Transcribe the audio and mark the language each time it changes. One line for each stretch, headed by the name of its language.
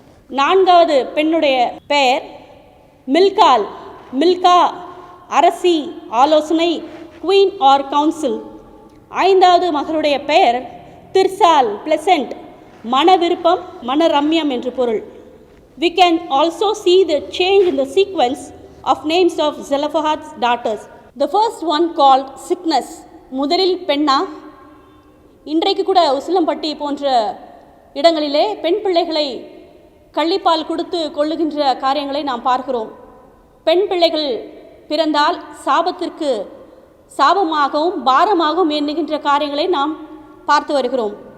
Tamil: நான்காவது பெண்ணுடைய பெயர் மில்கால், மில்கா, அரசி, ஆலோசனை,
English: Queen or council.
Tamil: ஐந்தாவது மகளுடைய பெயர் திர்சால், பிளசன்ட், மன விருப்பம், மனரம்யம் என்று பொருள்.
English: We can also see the change in the sequence of names of Zelophehad's daughters. The first one called sickness.
Tamil: முதலில் பெண்ணா? இன்றைக்கு கூட உசிலம்பட்டி போன்ற இடங்களிலே பெண் பிள்ளைகளை கள்ளிப்பால் கொடுத்து கொள்ளுகின்ற காரியங்களை நாம் பார்க்கிறோம். பெண் பிள்ளைகள் பிறந்தால் சாபத்திற்கு சாபமாகவும் பாரமாகவும் எண்ணுகின்ற காரியங்களை நாம் பார்த்து வருகிறோம்.